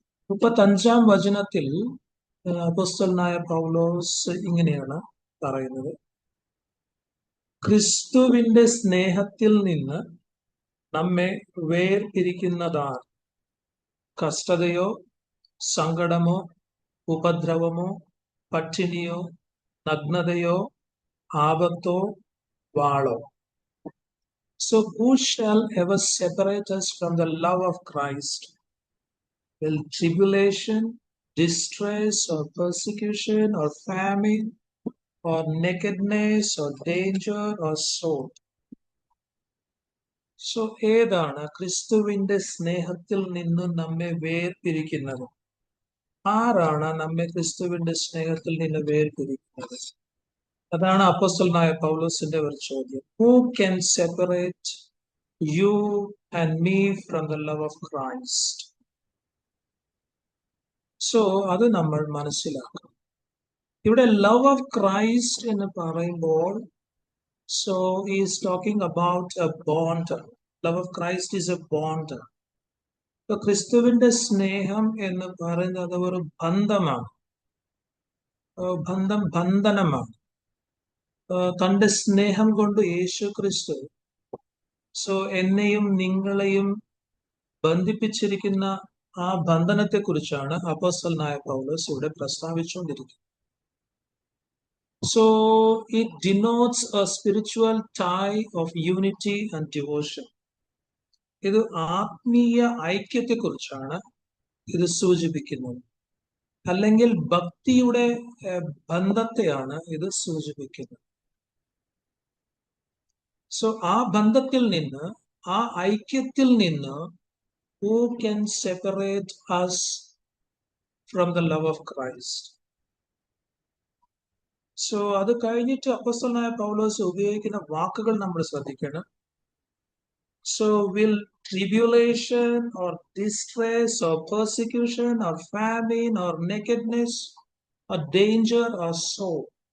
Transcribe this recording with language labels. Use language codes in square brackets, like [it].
[ml] 35-ാം വചനത്തിൽ അപ്പോസ്തലനായ പൗലോസ് ഇങ്ങനെയാണ് പറയുന്നത്: ക്രിസ്തുവിന്റെ സ്നേഹത്തിൽ നിന്ന് നമ്മെ വേർപിരിക്കുന്നതാർ കഷ്ടതയോ സങ്കടമോ ഉപദ്രവമോ പട്ടിണിയോ നഗ്നതയോ ആപത്തോ വാളോ? [en] So who shall ever separate us from the love of Christ? Will tribulation, distress, or persecution, or famine, or nakedness, or danger, or sword? [ml] So ഏതാണ് ക്രിസ്തുവിന്റെ സ്നേഹത്തിൽ നിന്നും നമ്മെ വേർപിരിക്കുന്നത്? ആരാണ് നമ്മെ ക്രിസ്തുവിന്റെ സ്നേഹത്തിൽ നിന്ന് വേർപിരിക്കുന്നത്? അതാണ് അപ്പോസ്തലനായ പൗലോസിന്റെ ഒരു ചോദ്യം. [en] Who can separate you and me from the love of Christ? [ml] So അത് നമ്മൾ മനസ്സിലാക്കണം. ഇവിടെ ലവ് ഓഫ് ക്രൈസ്റ്റ് എന്ന് പറയുമ്പോൾ [en] so he is talking about a bond. Love of Christ is a bond. [ml] So ക്രിസ്തുവിന്റെ സ്നേഹം എന്ന് പറയുന്നത് ഒരു ബന്ധമാണ്, ബന്ധനമാണ്. തന്റെ സ്നേഹം കൊണ്ട് യേശു ക്രിസ്തു എന്നെയും നിങ്ങളെയും ബന്ധിപ്പിച്ചിരിക്കുന്ന ആ ബന്ധനത്തെ കുറിച്ചാണ് അപ്പോസ്തലനായ പൗലോസ് ഇവിടെ പ്രസ്താവിച്ചുകൊണ്ടിരിക്കുന്നത്. [en] So it denotes a spiritual tie of unity and devotion. [ml] ഇത് ആത്മീയ ഐക്യത്തെക്കുറിച്ചാണ് ഇത് സൂചിപ്പിക്കുന്നത്, അല്ലെങ്കിൽ ഭക്തിയുടെ ബന്ധത്തെയാണ് ഇത് സൂചിപ്പിക്കുന്നത്. സോ ആ ബന്ധത്തിൽ നിന്ന്, [en] ആ ഐക്യത്തിൽ നിന്ന് who can separate us from the love of Christ? [ml] So അത് കഴിഞ്ഞിട്ട് അപ്പോസ്തലനായ പൗലോസ് ഉപയോഗിക്കുന്ന വാക്കുകൾ നമ്മൾ ശ്രദ്ധിക്കണം. [en] So will tribulation or distress or persecution or famine or nakedness or danger or sword?